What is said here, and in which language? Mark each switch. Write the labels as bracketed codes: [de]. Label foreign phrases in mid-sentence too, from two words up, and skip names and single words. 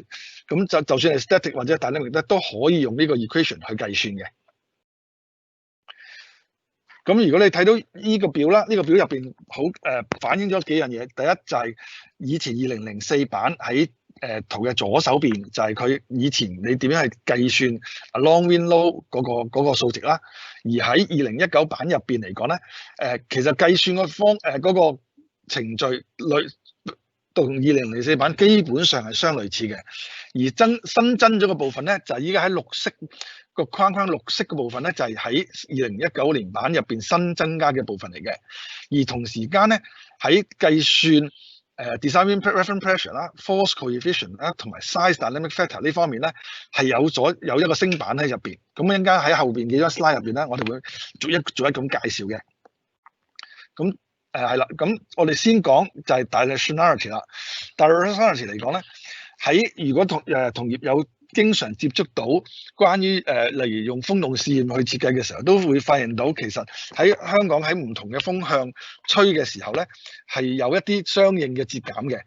[yue] 咁就算係 static 或者 dynamic 咧，都可以用呢個 equation 去計算嘅。咁如果你睇到呢個表啦，呢個表入邊好反映咗幾樣嘢。第一就係以前2004版喺圖嘅左手邊，就係佢以前你點樣去計算 [en] along wind load [yue] 嗰個數值啦。而喺2019版入邊嚟講咧，其實計算嗰個程序同2004版基本上係相類似嘅。而新增咗個部分咧，就係依家喺綠色個框綠色嘅部分咧，就係喺2019年版入邊新增加嘅部分嚟嘅。而同時間咧，喺計算 [en] design wind reference pressure [yue] 啦、 [en] force coefficient [yue] 啦同埋 [en] size dynamic factor [yue] 呢方面咧，係有一個升版喺入邊。咁一陣間喺後邊幾張 slide 入邊咧，我哋會逐一咁介紹嘅。咁係啦，咁我哋先講就係 directionality 啦。directionality 嚟講咧，如果同業有經常接觸到關於例如用風洞試驗去設計嘅時候，都會發現到其實喺香港喺唔同嘅風向吹嘅時候咧，係有一啲相應嘅節減嘅。